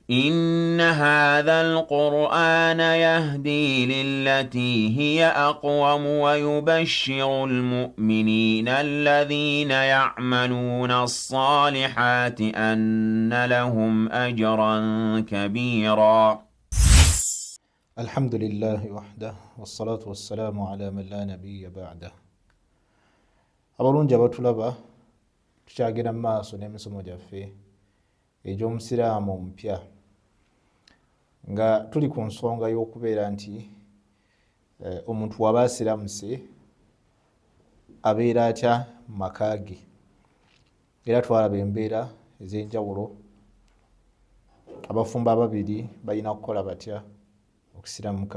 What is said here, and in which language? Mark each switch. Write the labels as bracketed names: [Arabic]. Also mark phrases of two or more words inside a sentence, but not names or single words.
[Arabic] إن هذا القرآن يهدي للتي هي أقوم ويبشر المؤمنين الذين يعملون الصالحات أن لهم أجرا كبيرا. الحمد لله وحده والصلاة والسلام على من لا نبي بعده. [Ganda] abalungi abatulaba tukyagenda maaso n'emisomo gyaffe egy'omusiraamu omupya nga tuli ku nsonga y'okubeera nti omuntu waba asiramuse abeera atya mu maka ge, era twalaba embeera ez'enjawulo abafumbo ababiri balina kukola batya okusiramuka.